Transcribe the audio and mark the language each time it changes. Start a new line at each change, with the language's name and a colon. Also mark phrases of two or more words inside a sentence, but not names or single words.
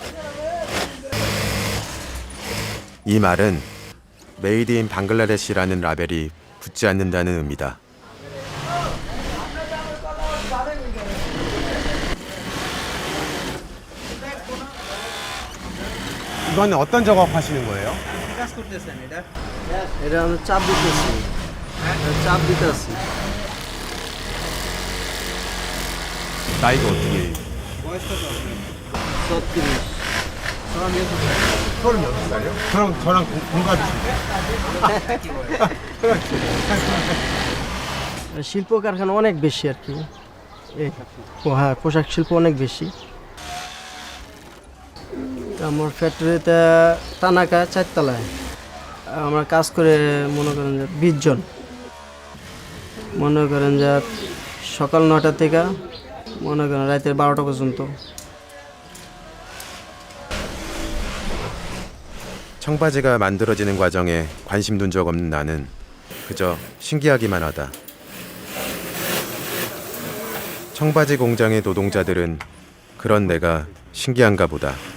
Korean: 이 말은
English: made in
Korean: 방글라데시라는 라벨이 붙지 않는다는 의미다. 이건 어떤 작업하시는 거예요?
Bangla: এটা চাপ দিতেছি চাপ দিতেছি
Korean: 나이가 어떻게? 36 36살이요? 저랑 동갑이신데?
Bangla: শিল্প কারখানা অনেক বেশি আর কি হ্যাঁ পোশাক শিল্প অনেক বেশি আমার ফ্যাক্টরিতে টানাকা 4 তলায় আমরা কাজ করে মনে করেন যে 20 জন মনে করেন যে সকাল 9টা থেকে মনে করেন রাতের 12টা পর্যন্ত
Korean: 청바지가 만들어지는 과정에 관심 둔 적 없는 나는 그저 신기하기만 하다. 청바지 공장의 노동자들은 그런 내가 신기한가 보다.